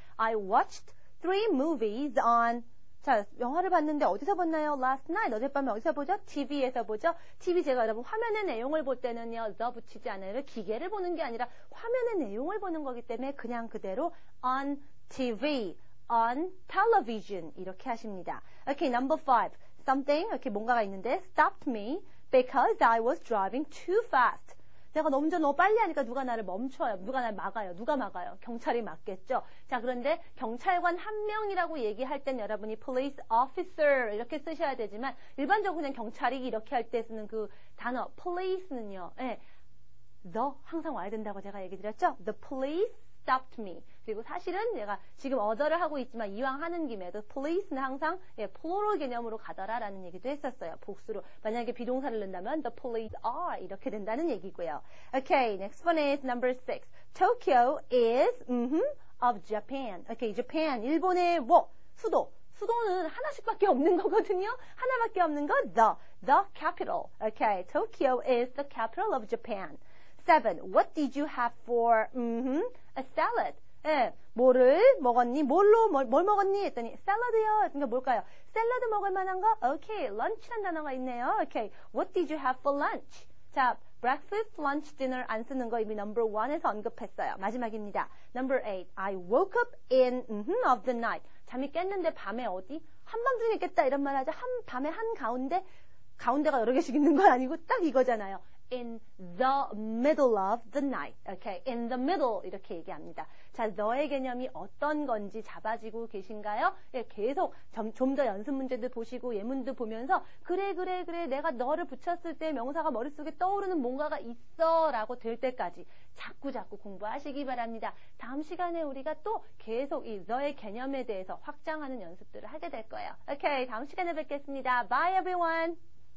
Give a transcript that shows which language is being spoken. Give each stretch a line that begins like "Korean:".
English: I watched 3 movies on 자,
Korean: 영화를 봤는데 어디서 봤나요?
English: Last night.
Korean: 어젯밤에 어디서 보죠? TV에서 보죠? TV 제가 여러분 화면의 내용을 볼 때는요. the 붙이지 않아요. 기계를 보는 게 아니라 화면의 내용을 보는 거기 때문에 그냥 그대로
English: on TV, on television
Korean: 이렇게 하십니다.
English: Okay, number 5. Something,
Korean: 이렇게 뭔가가 있는데
English: stopped me because I was driving too fast.
Korean: 내가 너무 운전 너무 빨리 하니까 누가 나를 멈춰요. 누가 나를 막아요. 누가 막아요? 경찰이 막겠죠. 자, 그런데 경찰관 한 명이라고 얘기할 땐 여러분이 police officer 이렇게 쓰셔야 되지만 일반적으로 그냥 경찰이 이렇게 할 때 쓰는 그 단어 police는요. 예, the 항상 와야 된다고 제가 얘기 드렸죠.
English: The police stopped me.
Korean: 그리고 사실은 내가 지금 어더를 하고 있지만 이왕 하는 김에 the police는 항상 plural 개념으로 가더라라는 얘기도 했었어요. 복수로. 만약에 비동사를 넣는다면
English: the police are
Korean: 이렇게 된다는 얘기고요.
English: Okay, next one is number 6. Tokyo is of Japan. Okay, Japan.
Korean: 일본의 뭐? 수도. 수도는 하나씩밖에 없는 거거든요. 하나밖에 없는 거 the capital.
English: Okay, Tokyo is the capital of Japan. 7. What did you have for a salad?
Korean: 예, 뭐를 먹었니? 뭘 먹었니? 했더니 샐러드요. 그러니까 뭘까요? 샐러드 먹을 만한 거? 오케이, lunch란 단어가 있네요.
English: 오케이, what did you have for lunch?
Korean: 자, breakfast, lunch, dinner 안 쓰는 거 이미 number 1에서 언급했어요. 마지막입니다.
English: Number 8. I woke up in of the night.
Korean: 잠이 깼는데 밤에 어디? 한밤중에 깼다 이런 말 하죠. 밤에 한가운데? 가운데가 여러 개씩 있는 건 아니고 딱 이거잖아요.
English: In the middle of the night. Okay, in the middle
Korean: 이렇게 얘기합니다. 자, 너의 개념이 어떤 건지 잡아지고 계신가요? 예, 계속 좀 더 연습 문제들 보시고 예문도 보면서 그래 내가 너를 붙였을 때 명사가 머릿속에 떠오르는 뭔가가 있어 라고 될 때까지 자꾸 공부하시기 바랍니다. 다음 시간에 우리가 또 계속 이 너의 개념에 대해서 확장하는 연습들을 하게 될 거예요. Okay, 다음 시간에 뵙겠습니다.
English: Bye everyone.